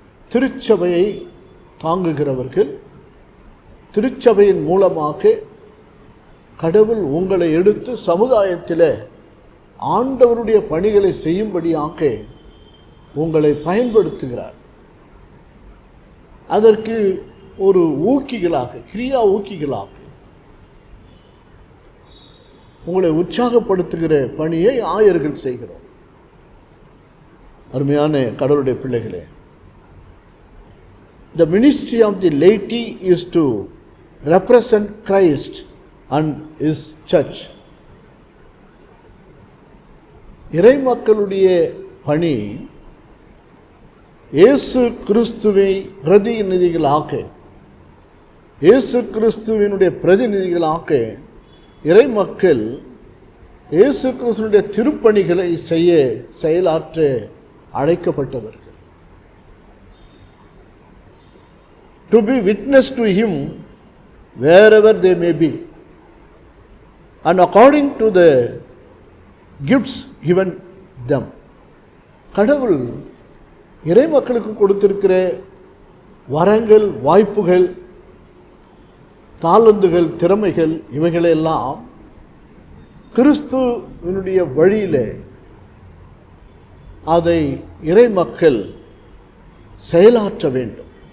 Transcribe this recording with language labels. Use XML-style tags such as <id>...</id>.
<ta>திருச்சபையை தாங்குகிறவர்கள். திருச்சபையின் மூலமாக கடவுள் உங்களை எடுத்து சமுதாயத்தில் ஆண்டவருடைய பணிகளை செய்யும்படியாக உங்களை பயன்படுத்துகிறார். அதற்கு ஒரு ஊக்கிகளாக, கிரியா ஊக்கிகளாக உங்களை உற்சாகப்படுத்துகிற பணியை ஆயர்கள் செய்கிறோம். அருமையான கடவுளுடைய பிள்ளைகளே,</ta> <en>the ministry of the laity is to represent Christ and his church.</en> <ta>இறைமக்களுடைய பணி இயேசு கிறிஸ்துவை பிரதிநிதிகளாக, இயேசு கிறிஸ்துவினுடைய பிரதிநிதிகளாக இறைமக்கள் இயேசு கிறிஸ்துவினுடைய திருப்பணிகளை செய்ய, செயலாற்ற அழைக்கப்பட்டவர்கள்.</ta> <en>To be witness to him wherever they may be, and according to the gifts given them.</en> <ta>கடவுள் இறைமக்களுக்கு கொடுத்திருக்கிற வரங்கள், வாய்ப்புகள், தாளந்துகள், திறமைகள், இவைகளெல்லாம் கிறிஸ்துவினுடைய வழியில் அதை இறைமக்கள் செயலாற்ற வேண்டும்.</ta>